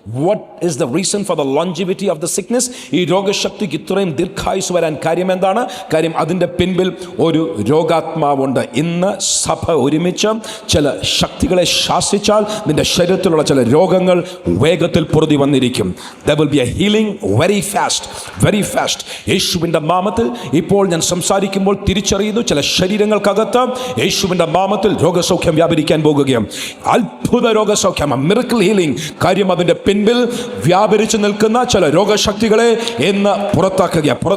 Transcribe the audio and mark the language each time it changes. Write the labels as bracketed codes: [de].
[en] What is the reason for the longevity of the sickness? [ml] ഈ രോഗശക്തിക്ക് ഇത്രയും ദീർഘായുസ് വരാൻ കാര്യം എന്താണ്? കാര്യം അതിൻ്റെ പിൻപിൽ ഒരു രോഗാത്മാവുണ്ട്. ഇന്ന് സഭ ഒരുമിച്ച് ചില ശക്തികളെ ശാസിച്ചാൽ നിന്റെ ശരീരത്തിലുള്ള ചില രോഗങ്ങൾ വേഗത്തിൽ പൊറുതി വന്നിരിക്കും. [en] There will be a healing very fast. [ml] യേശുവിൻ്റെ നാമത്തിൽ ഇപ്പോൾ ഞാൻ സംസാരിക്കുമ്പോൾ തിരിച്ചറിയുന്നു, ചില ശരീരങ്ങൾക്കകത്ത് യേശുവിൻ്റെ നാമത്തിൽ രോഗസൗഖ്യം വ്യാപരിക്കാൻ പോകുകയാണ്. അത്ഭുത രോഗസൗഖ്യം, മിറക്കിൾ ഹീലിംഗ്. കാര്യം അതിൻ്റെ പിൻപിൽ വ്യാപരിച്ചു നിൽക്കുന്ന ചില രോഗശക്തികളെ എന്ന് പുറത്താക്കുക.